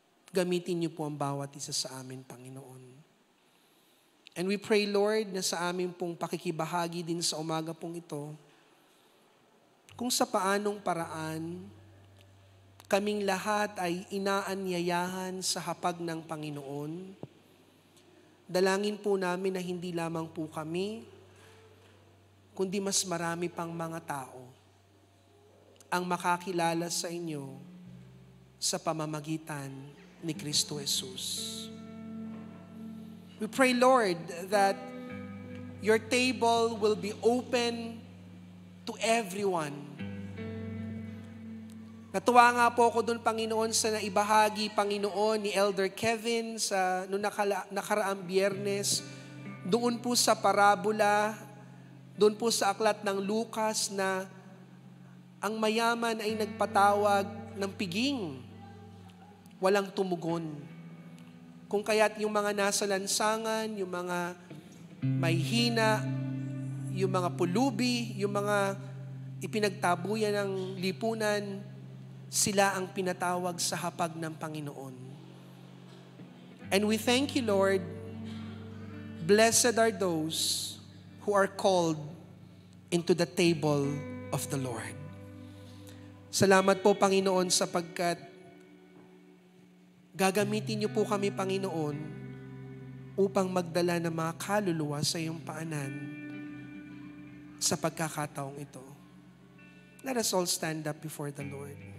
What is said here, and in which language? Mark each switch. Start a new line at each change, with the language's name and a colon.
Filipino: Gamitin niyo po ang bawat isa sa amin, Panginoon. And we pray, Lord, na sa amin pong pakikibahagi din sa umaga pong ito, kung sa paanong paraan, kaming lahat ay inaanyayahan sa hapag ng Panginoon. Dalangin po namin na hindi lamang po kami, kundi mas marami pang mga tao ang makakilala sa inyo sa pamamagitan ni Kristo Jesus.
English: We pray, Lord, that your table will be open to everyone.
Filipino: Natuwa nga po ako doon, Panginoon, sa naibahagi, Panginoon, ni Elder Kevin sa noong nakaraang Biyernes, doon po sa parabola, doon po sa aklat ng Lucas na ang mayaman ay nagpatawag ng piging, walang tumugon. Kung kaya't yung mga nasa lansangan, yung mga may hina, yung mga pulubi, yung mga ipinagtabuyan ng lipunan, sila ang pinatawag sa hapag ng Panginoon.
English: And we thank you, Lord. Blessed are those who are called into the table of the Lord.
Filipino: Salamat po, Panginoon, sapagkat gagamitin niyo po kami, Panginoon, upang magdala ng mga kaluluwa sa iyong paanan sa pagkakataong ito. Let us all stand up before the Lord.